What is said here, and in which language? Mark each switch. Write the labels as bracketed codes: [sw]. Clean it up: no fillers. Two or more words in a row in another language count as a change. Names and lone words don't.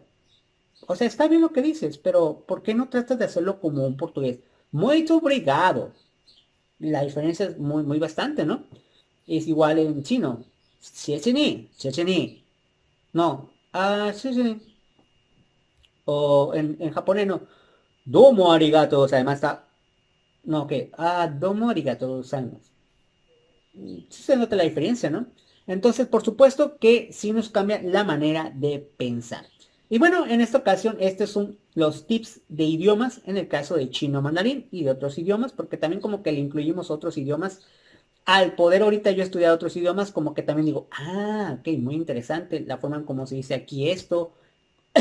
[es] O sea, está bien lo que dices, pero ¿por qué no tratas de hacerlo como un portugués? [pt] Muito obrigado. [es] La diferencia es muy, muy bastante, ¿no? Es igual en chino. Xiexini. No. Xiexini. O en japonés no. [ja] どうも ありがとう. [es] O sea, además está. No, ¿qué? [ja] どうも ありがとう. Gozaimasu. [es] Sí se nota la diferencia, ¿no? Entonces, por supuesto que sí nos cambia la manera de pensar. Y bueno, en esta ocasión, estos son los tips de idiomas en el caso de chino mandarín y de otros idiomas, porque también como que le incluimos otros idiomas. Al poder ahorita yo estudiar otros idiomas, como que también digo, ok, muy interesante la forma en cómo se dice aquí esto.